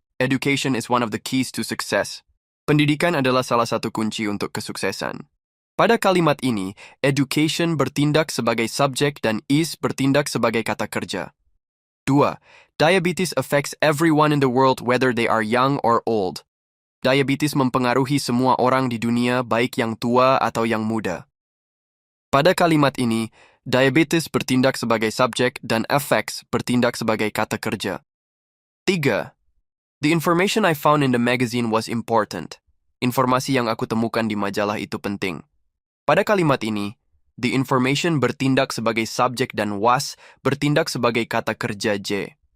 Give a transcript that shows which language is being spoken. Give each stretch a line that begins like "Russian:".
English: Education is one of the keys to success.
Indonesian: Pendidikan adalah salah satu kunci untuk kesuksesan. Pada kalimat ini, education bertindak sebagai subjek dan is bertindak sebagai kata kerja. 2.
English: Diabetes affects everyone in the world whether they are young or old.
Indonesian: Diabetes mempengaruhi semua orang di dunia baik yang tua atau yang muda. Pada kalimat ini, diabetes bertindak sebagai subjek dan affects bertindak sebagai kata kerja. 3.
English: The information I found in the magazine was important.
Indonesian: Informasi yang aku temukan di majalah itu penting. Pada kalimat ini, the information bertindak sebagai subjek dan was bertindak sebagai kata kerja J.